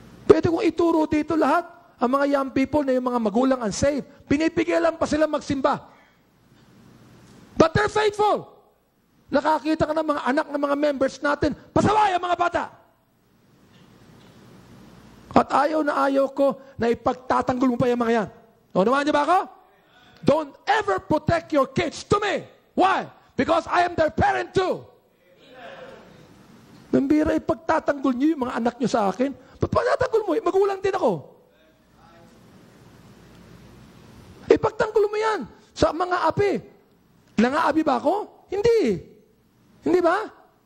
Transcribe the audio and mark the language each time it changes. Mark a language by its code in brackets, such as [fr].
[tl] Pwede kong ituro dito lahat, ang mga young people na yung mga magulang unsaved, pinipigilan pa sila magsimba. [en] But they're faithful. [tl] Nakakita ka ng mga anak ng mga members natin, pasaway ang mga bata. At ayaw na ayaw ko na ipagtatanggol mo pa yung mga yan. O, naman niyo ba ako? [en] Don't ever protect your kids to me. Why? Because I am their parent too. [tl] Nambira, ipagtatanggol niyo yung mga anak niyo sa akin. Ba't pagtatanggol mo? Magulang din ako. Ipagtanggol mo yan sa mga api. Nangaabi ba ako? Hindi. Hindi ba?